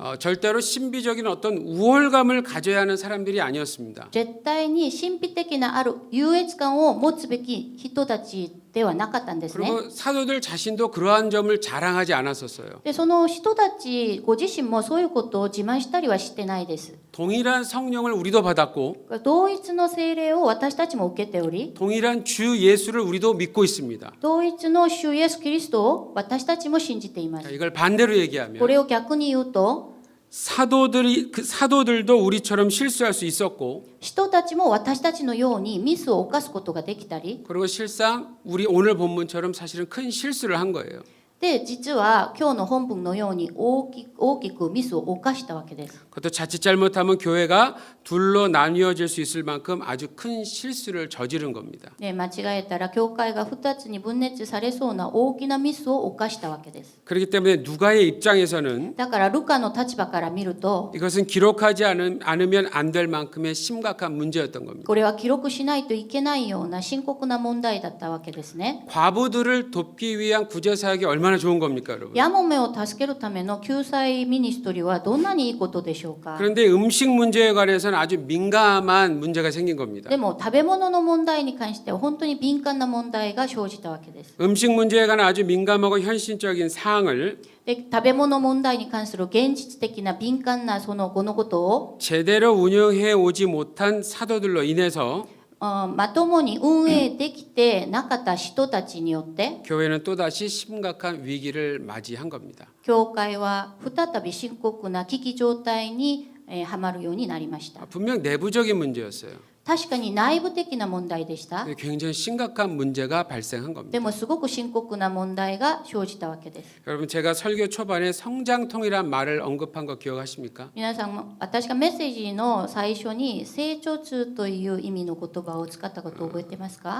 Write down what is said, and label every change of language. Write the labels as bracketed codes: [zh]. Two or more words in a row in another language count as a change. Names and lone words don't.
[ko] 절대로 신비적인 어떤 우월감을 가져야 하는 사람들이 아니었습니다. [ja] 絶対に神秘的なある優越感を持つべき人たちではなかったんですね。 [ko] 그리고 사도들 자신도 그러한 점을 자랑하지 않았었어요. [ja] でその人たちご自身もそういうことを自慢したりはしてないです。 [ko] 동일한 성령을 우리도 받았고 [ja] 同一の聖霊を私たちも受けており、 [ko] 동일한 주 예수를 우리도 믿고 있습니다. [ja] 同一の主イエス・キリストを私たちも信じていま [ko] 자, [ja] す。 [ko] 이걸 반대로 얘기하면 [ja] これを逆に言うと、 [ko] 사도들도 우리처럼 실수할 수 있었고 [ja] 人たちも私たちのようにミスを犯すことができたり、 [ko] 그리고 실상 우리 오늘 본문처럼 사실은 큰 실수를 한 거예요. [ja] で実は今日の本文のように大きくミスを犯したわけです。 [ko] 그것도 자칫 잘못하면 교회가 둘로 나뉘어질 수 있을 만큼 아주 큰 실수를 저지른 겁니다. [ja] で間違えたら教会が2つに分裂されそうな大きなミスを犯したわけです。 [ko] 그렇기 때문에 누가의 입장에서는 [ja] だからルカの立場から見ると、 [ko] 이것은 기록하지 않으면 안 될 만큼의 심각한 문제였던 겁니다. [ja] これは記録しないといけないような深刻な問題だったわけですね。 [ko] 과부들을 돕기 위한 구제 사역이 얼마나 좋은 겁니까, 여러분? [ja] ヤモメを助けるための救済ミニストリーはどんなにいいことでしょうか。 [ko] 그런데 음식 문제에 관해서는 아주 민감한 문제가 생긴 겁니다. [ja] でも食べ物の問題に関しては本当に敏感な問題が生じたわけです。 [ko] 음식 문제에 관한 아주 민감하고 현실적인 사항을 [ja] で食べ物問題に関する現実的な敏感なその物事を [ko] 제대로 운영해 오지 못한 사도들로 인해서 [ja] まともに運営できてなかった人たちによって [ko] 교회는 또다시 심각한 위기를 맞이한 겁니다. [ja] 教会は再び深刻な危機状態にはまるようになりました。 [ko] 분명 내부적인 문제였어요. [ja] 確かに内部的な問題でした。 [ko] 굉장히 심각한 문제가 발생한 [ja] で [ko] 겁니다. [ja] もすごく深刻な問題が生じたわけです。 [ko] 여러분 제가 설교 초반에 성장통이란 말을 언급한 거 기억하십니까? [ja] 皆さんも私がメッセージの最初に成長痛という意味の言葉を使ったことを覚えてますか？